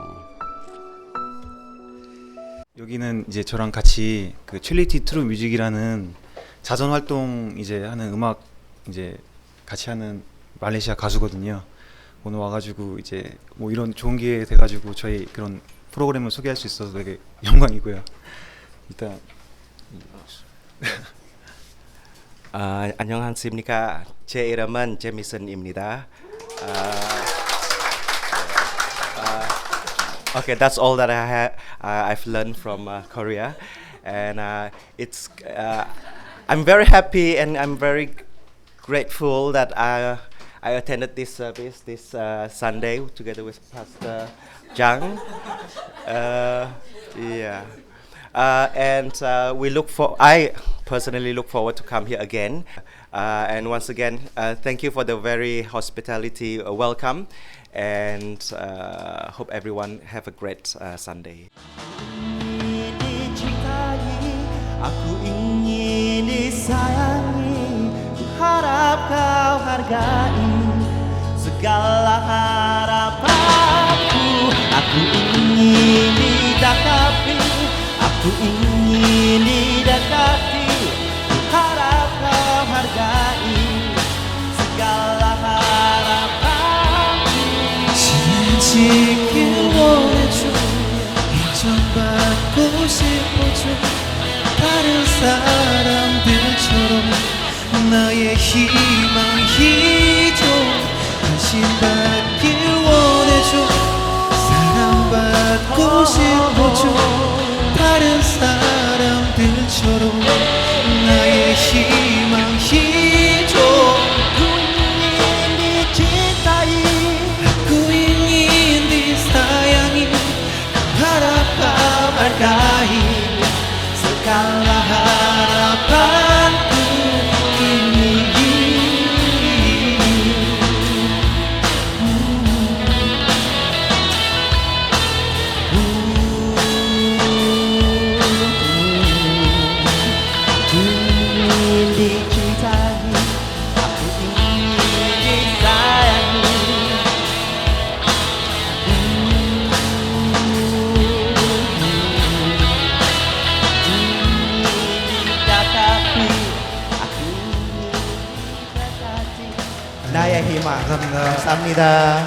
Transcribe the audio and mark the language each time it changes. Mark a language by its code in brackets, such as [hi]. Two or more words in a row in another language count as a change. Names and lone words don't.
[ko] 여기는 이제 저랑 같이 그 첼리티 트루 뮤직이라는 자선 활동 이제 하는 음악 이제 같이 하는 말레이시아 가수거든요. 오늘 와가지고 이제 뭐 이런 좋은 기회 돼가지고 저희 그런 프로그램을 소개할 수 있어서 되게 영광이고요. 일단 안녕하십니까. 제 이름은 제미슨입니다. [en] Okay, that's all that I've learned from Korea, and I'm very happy and I'm very grateful that I attended this service this Sunday together with Pastor Jang. Yeah. And I personally look forward to come here again. And once again, thank you for the very hospitality welcome, and hope everyone have a great Sunday. [ms] Aku ingin disayangi, ku harap kau hargai segala harapanku. Aku ingin didekati, aku ingin didekati, ku harap kau hargai segala harapanku. [ko] 지나치길 원해줘, 인정받고 싶어줘. 다른 사람들처럼 나의 희망이죠. 관심 받길 원해줘, 사랑받고 싶어줘. 다른 사람들처럼 나의 희망이죠. Aku ingin dicintai, aku ingin disayangi, harap kau hargai segala harapanku ini. Ingin dicintai, aku ingin disayangi. 나의 희망. 감사합니다.